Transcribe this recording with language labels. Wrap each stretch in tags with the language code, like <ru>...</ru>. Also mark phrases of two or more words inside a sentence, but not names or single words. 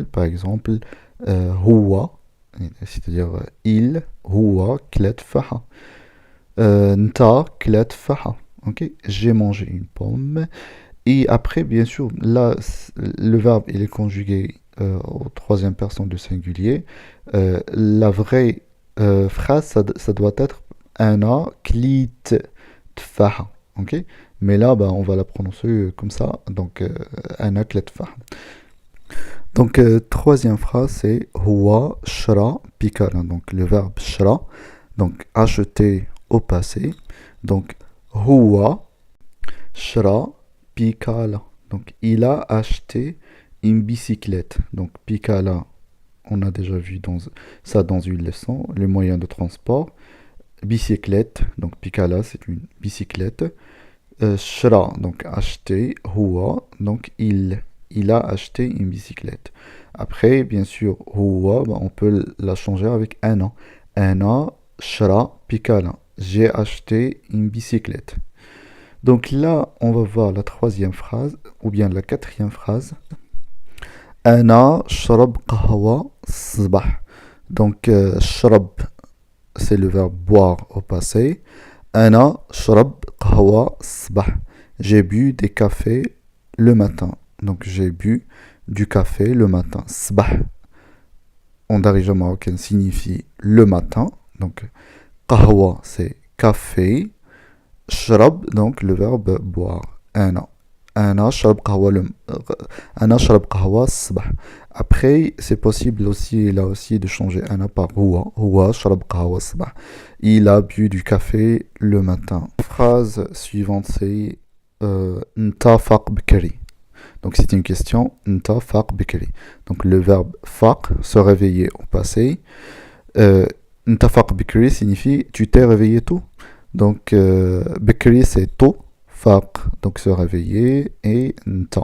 <fr>Par exemple, huwa, c'est-à-dire il,</fr> <ar>هو كلا تفاحة. نتا كلا تفاحة.</ar> <fr>Ok? J'ai mangé une pomme. Et après, bien sûr, là, le verbe, il est conjugué au troisième personne de singulier. La vraie phrase, ça doit être</fr> <ar>انا كليت تفاحة.</ar> <fr>Ok? Mais là, bah, on va la prononcer comme ça. Donc,</fr> <ar>انا كليت تفاحة.</ar> <fr>Donc, troisième phrase, c'est</fr> <ar>هو شرا بيكالة.</ar> <fr>Donc, le verbe shra, donc acheter au passé.</fr> <ar>Donc, هو شرا بيكالة.</ar> <fr>Donc, il a acheté une bicyclette. Donc, pikala, on a déjà vu ça dans une leçon, le moyen de transport. Bicyclette, donc pikala, c'est une bicyclette. Shra, donc acheter. Huwa, donc il a acheté une bicyclette. Après, bien sûr, huwa, bah, on peut la changer avec ana.</fr> <ar>انا شرا بيكالة.</ar> <fr>J'ai acheté une bicyclette. Donc là, on va voir la troisième phrase, ou bien la quatrième phrase.</fr> <ar>انا شرب قهوة صباح.</ar> <fr>Donc, shrab, c'est le verbe boire au passé.</fr> <ar>انا شرب قهوة صباح.</ar> <fr>J'ai bu des cafés le matin. Donc, j'ai bu du café le matin. Sabah, en darija marocain, signifie le matin. Donc, qahwa, c'est café. Shrab, donc le verbe boire. Ana.</fr> <ar>انا شرب قهوة انا شرب قهوة صباح.</ar> <fr>Après, c'est possible aussi, là aussi, de changer ana par huwa.</fr> <ar>هو شرب قهوة صباح.</ar> <fr>Il a bu du café le matin. Phrase suivante, c'est</fr> <ar>نتا فاق بكري.</ar> <fr>Donc c'est une question.</fr> <ar>نتا فاق بكري.</ar> <fr>Donc le verbe faq, se réveiller au passé.</fr> <ar>نتفاق بكري</ar> <fr>signifie tu t'es réveillé tôt. Donc, bikri c'est tôt, faq donc se réveiller et nta.</fr>